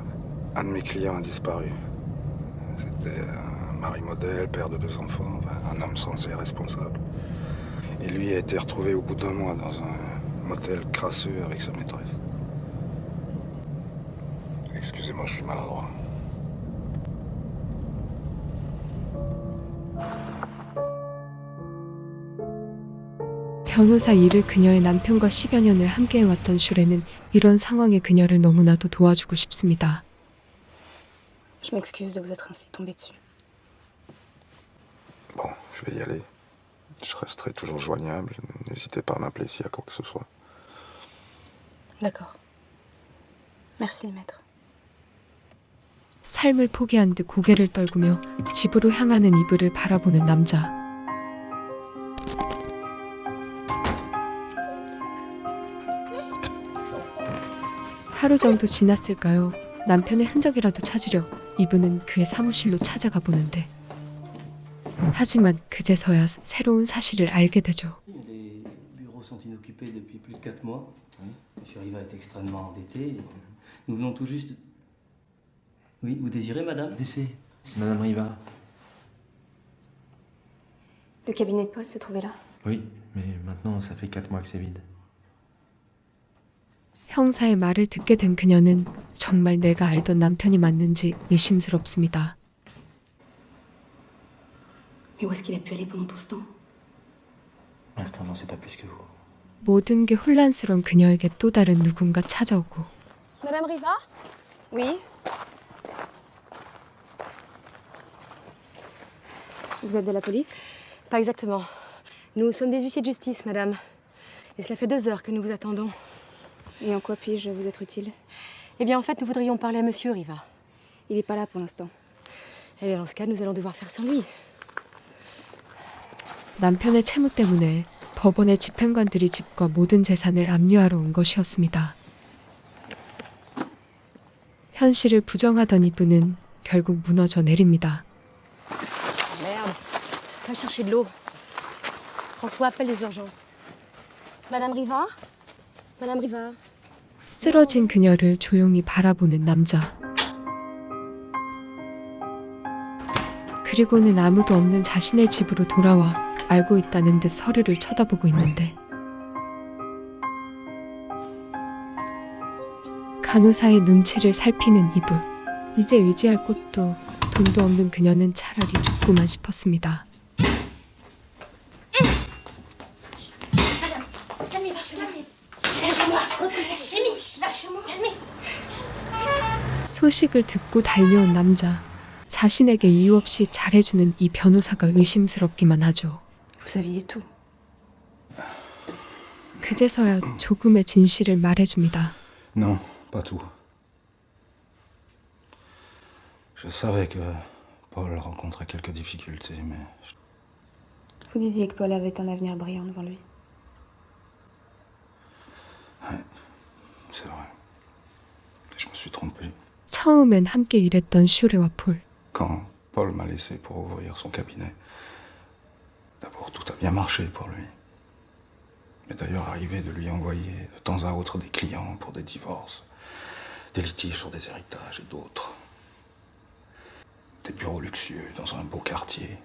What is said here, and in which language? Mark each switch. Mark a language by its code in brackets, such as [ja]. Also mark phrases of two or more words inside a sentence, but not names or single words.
[fr] Un de mes clients a disparu. C'était un mari modèle, père de 2 enfants, enfin, un homme censé responsable. Et lui a été retrouvé au bout d'1 mois dans un motel crasseux avec sa maîtresse. Excusez-moi, je suis maladroit. [ko] 변호사 일을 그녀의 남편과 10여 년을 함께해왔던 슈레는 이런 상황에 그녀를 너무나도 도와주고 싶습니다. [fr] Je m'excuse de vous être ainsi tombée dessus. Bon, je vais y aller. Je resterai toujours joignable. N'hésitez pas à m'appeler s'il y a quoi que ce soit. D'accord. Merci, maître. [ko] 삶을 포기한 듯 고개를 떨구며 집으로 향하는 이브를 바라보는 남자. 하루 정도 지났을까요? 남편의 흔적이라도 찾으려 이브는 그의 사무실로 찾아가 보는데 하지만 그제서야 새로운 사실을 알게 되죠. [fr] Les bureaux sont inoccupés depuis plus de 4 mois. Oui. Monsieur Riva est extrêmement endetté. Nous venons tout juste... Oui, vous désirez, madame? Laissez, c'est Madame Riva. Le cabinet de Paul se trouvait là. Oui, mais maintenant ça fait 4 mois que c'est vide. [ko] 형사의 말을 듣게 된 그녀는 정말 내가 알던 남편이 맞는지 의심스럽습니다. [fr] Mais où est-ce qu'il a pu aller pendant tout ce temps? Pour l'instant, j'en sais pas plus que vous. [ko] 모든 게 혼란스러운 그녀에게 또 다른 누군가 찾아오고 [fr] Madame Riva? Oui. Vous êtes de la police? Pas exactement. Nous sommes des huissiers de justice, madame. Et cela fait 2 heures que nous vous attendons. Et en quoi puis-je vous être utile? Eh bien, en fait, nous voudrions parler à monsieur Riva. Il n'est pas là pour l'instant. Eh bien, dans ce cas, nous allons devoir faire sans lui. [ko] 남편의 채무 때문에 법원의 집행관들이 집과 모든 재산을 압류하러 온 것이었습니다. 현실을 부정하던 이브는 결국 무너져 내립니다. [fr] Merde. Va chercher de l'eau. François, appelle les urgences. Madame Riva? Madame Riva? [ko] 쓰러진 그녀를 조용히 바라보는 남자. 그리고는 아무도 없는 자신의 집으로 돌아와 알고 있다는 듯 서류를 쳐다보고 있는데 간호사의 눈치를 살피는 이브. 이제 의지할 곳도 돈도 없는 그녀는 차라리 죽고만 싶었습니다. 소식을 듣고 달려온 남자. 자신에게 이유 없이 잘해주는 이 변호사가 의심스럽기만 하죠. [fr] Vous saviez tout. [ko] 그제서야 조금의 진실을 말해줍니다. [fr] Non, pas tout. Je savais que Paul rencontrait quelques difficultés, mais Vous disiez que Paul avait un avenir brillant devant lui. c'est vrai. Je me suis trompé. [ko] 처음엔 함께 일했던 슈레와 폴. [fr] Quand Paul m'a laissé pour ouvrir son cabinet, d'abord tout a bien marché pour lui. Mais d'ailleurs arrivé de lui envoyer de temps à autre des clients pour des divorces, des litiges sur des héritages et d'autres. Des bureaux luxueux dans un beau quartier.